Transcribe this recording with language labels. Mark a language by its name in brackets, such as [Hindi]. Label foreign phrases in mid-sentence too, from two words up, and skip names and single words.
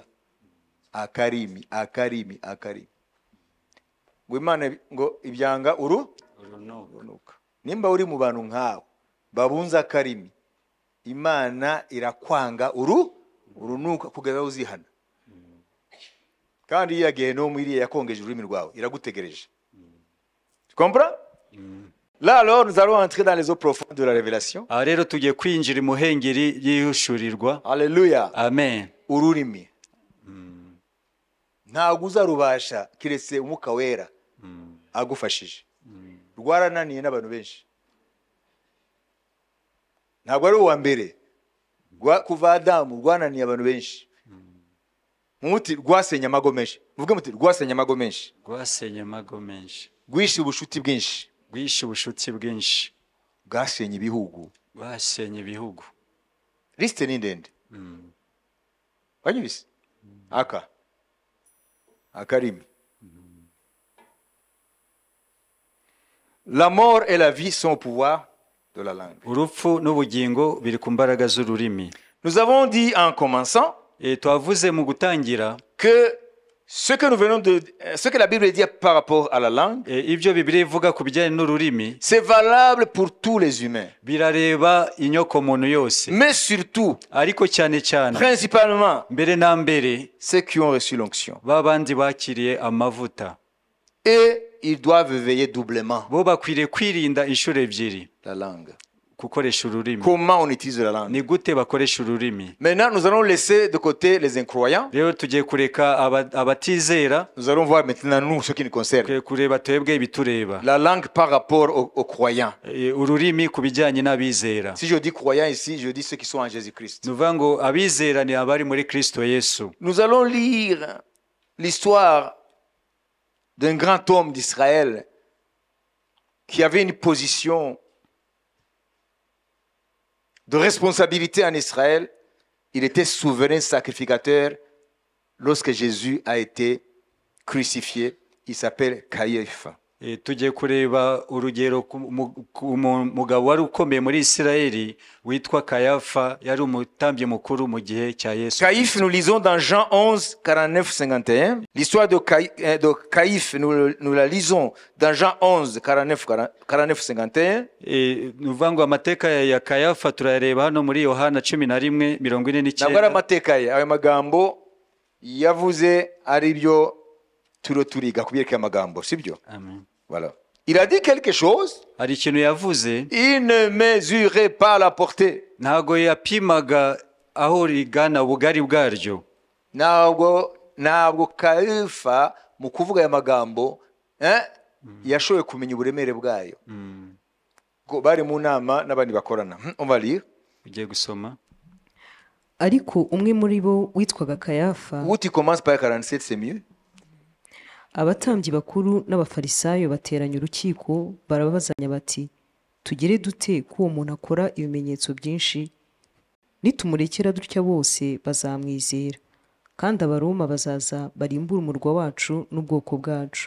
[Kinyarwanda] Akarimi ngo Imana ngo ibyanga urunuka. Nimba uri mu bantu nkawe babunza akarimi, Imana irakwanga urunuka kugeza uzihana. Kandi iya Gehinomu iriya yakongeje ururimi rwawe iragutegereje. [French] Tu comprends? Là alors nous allons entrer dans les eaux profondes de la révélation. [Kinyarwanda] Rero tugiye kwinjira imuhengeri yihushurirwa. Alléluia. Amen. Ururimi ntabwo uzarubasha kiretse umwuka wera agufashije. Rwarananiye n'abantu benshi. Ntabwo ari uwa mbere. Kuva Adamu rwananiye abantu benshi. Muti rwasenye amago menshi. Muvuge muti rwasenye amago menshi. Rwasenye amago menshi. Rwishe ubushuti bwinshi. Rwishe ubushuti bwinshi. Bwasenye ibihugu. Rwasenye ibihugu. Liste ni ndende. Wanyibise? Akarimi. [French] La mort et la vie sont au pouvoir de la langue. [Kinyarwanda] Urupfu n'ubugingo biri ku mbaraga z'ururimi. [French] Nous avons dit en commençant [Kinyarwanda] twavuze mu gutangira [French] que ce que la Bible dit par rapport à la langue, [Kinyarwanda] ibyo Bibiliya ivuga ku bijyanye n'ururimi, [French] c'est valable pour tous les humains. [Kinyarwanda] Birareba inyoko muntu yose. [French] Mais surtout, [Kinyarwanda] ariko cyane cyane, [French] principalement, [Kinyarwanda] mbere na mbere, [French] ceux qui ont reçu l'onction. [Kinyarwanda] Babandi bakiriye amavuta. [French] Et ils doivent veiller doublement. [Kinyarwanda] Bo bakwiriye kwirinda inshuro ebyiri. [French] La langue. [Kinyarwanda] Kukoresha ururimi. [French] Comment on utilise la langue? [Kinyarwanda] Ni gute bakoresha ururimi. [French] Maintenant, nous allons laisser de côté les incroyants. [Kinyarwanda] Rero tugiye kureka abatizera. [French] Nous allons voir maintenant nous ce qui nous concerne. [Kinyarwanda] Kureba twebwe ibitureba. [French] La langue par rapport aux croyants. [Kinyarwanda] Ururimi kubijyanye n'abizera. [French] Si je dis croyants ici, je dis ceux qui sont en Jésus-Christ. [Kinyarwanda] Nuvuga ngo abizera ni abari muri Kristo Yesu. [French] Nous allons lire l'histoire d'un grand homme d'Israël qui avait une position de responsabilité en Israël. Il était souverain sacrificateur lorsque Jésus a été crucifié. Il s'appelle Caïphe. [Kinyarwanda] Tugiye kureba urugero mugabo wari ukomeye muri Isirayeli witwa Kayafa, yari umutambyi mukuru mu gihe cya Yesu. [French] Caïphe, nous lisons dans Jean 11, 49-51. L'histoire de Caïphe, nous la lisons dans Jean 11, 49-51. [Kinyarwanda] Nuvuga ngo amateka ya Kayafa turareba hano muri Yohana 11:49. Ntabwo ari amateka ye, ayo magambo yavuze ari byo turiga kubyerekeye amagambo, sibyo? Amen. [French] Voilà. Il a dit quelque chose. [Kinyarwanda] Hari ikintu yavuze. [French] Il ne mesurait pas la portée. [Kinyarwanda] Ntago yapimaga aho rigana ubugari bwaryo. Ntabwo Kayifa mu kuvuga aya magambo yashoboye kumenya uburemere bwayo. Bari mu nama n'abandi bakorana. [French] On va lire. [Kinyarwanda] Ugiye gusoma. ariko umwe muri bo witwaga kayafa [French] Ou tu commences par 47, c'est mieux. [Kinyarwanda] abatambyi bakuru n'abafarisayo bateranya urukiko barabazanya bati tugere dute ko uwo muntu akora ibimenyetso byinshi nitumurekera dutya bose bazamwizera kandi abaroma bazaza barimbura umurwa wacu n'ubwoko bwacu.